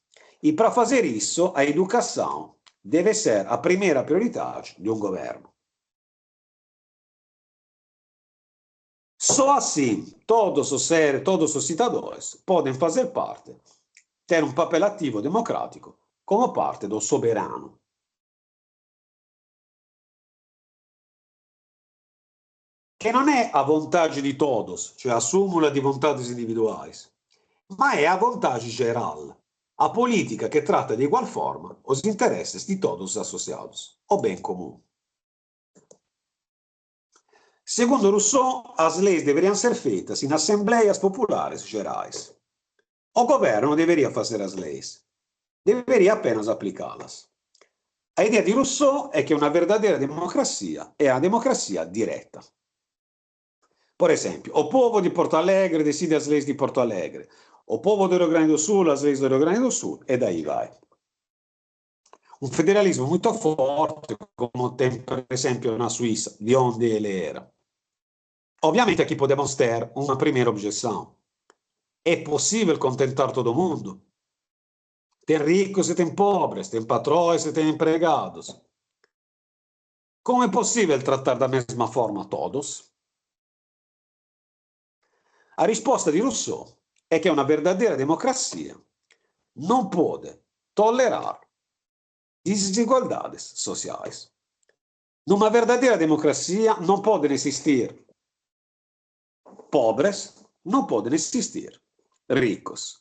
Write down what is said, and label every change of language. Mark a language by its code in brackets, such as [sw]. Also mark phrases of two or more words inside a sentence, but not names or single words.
[pt] E para fazer isso, a educação deve ser a primeira prioridade de um governo. Só assim todos os cidadãos podem fazer parte, ter um papel ativo democrático como parte do soberano. [it] Che non è [pt] a vontade di todos, cioè a súmula di vontades individuais, ma è a vontade geral, a política que trata de igual forma os interesses de todos os associados, o bem comum. Segundo Rousseau, as leis deveriam ser feitas em assembleias populares gerais. O governo não deveria fazer as leis, deveria apenas aplicá-las. A ideia de Rousseau é que uma verdadeira democracia é a democracia direta. Por exemplo, o povo de Porto Alegre decide as leis de Porto Alegre, o povo do Rio Grande do Sul as leis do Rio Grande do Sul, e daí vai. [it] Un federalismo molto forte, come tem, per esempio, [pt] na Suíça, de onde ele era. Obviamente aqui podemos ter uma primeira objeção. É possível contentar todo mundo? Tem ricos e tem pobres, tem patrões e tem empregados. Como é possível tratar da mesma forma todos? [it] A risposta di Rousseau è che una [pt] verdadeira democracia não pode tolerar desigualdades sociais. Numa verdadeira democracia não podem existir pobres, não podem existir ricos.